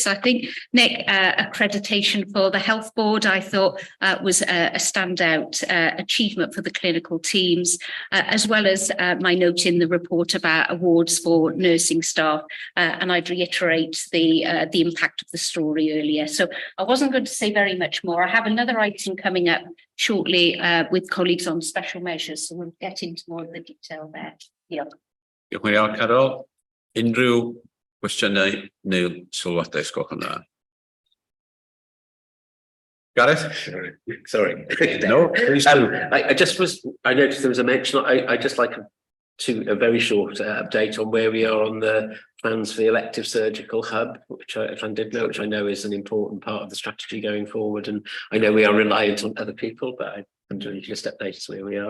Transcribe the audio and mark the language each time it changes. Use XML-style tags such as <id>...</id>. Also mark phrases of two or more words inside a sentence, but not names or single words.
<en>I think, Nick, accreditation for the health board, I thought was a standout achievement for the clinical teams, as well as my note in the report about awards for nursing staff. And I'd reiterate the impact of the story earlier. So I wasn't going to say very much more. I have another item coming up shortly with colleagues on special measures, so we'll get into more of the detail there. Yeah.</en> <cy>Diolch yn fawr, Carol. Unrhyw gwestiynau neu sylwadau sgwch yn dda? Gareth?</cy> <en>Sorry. No, please do. I noticed there was a mention. I just like a very short update on where we are on the plans for the elective surgical hub, which I know is an important part of the strategy going forward. And I know we are reliant on other people, but I wonder if you can just update us where we are.</en>